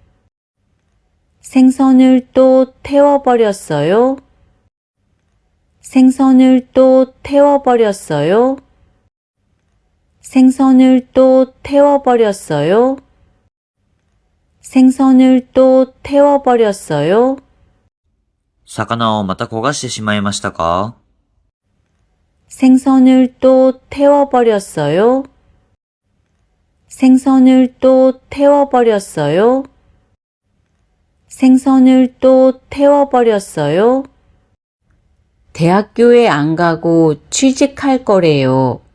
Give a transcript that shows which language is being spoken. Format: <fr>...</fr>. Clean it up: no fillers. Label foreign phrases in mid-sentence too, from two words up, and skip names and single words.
<ko>생선을 또 태워버렸어요? 생선을 또 태워버렸어요? 생선을 또 태워버렸어요? 생선을 또 태워버렸어요?</ko> <ja>魚をまた焦がしてしまいましたか？</ja> <ko>생선을 또 태워버렸어요? 생선을 또 태워버렸어요? 생선을 또 태워버렸어요? 대학교에 안 가고 취직할 거래요.</ko>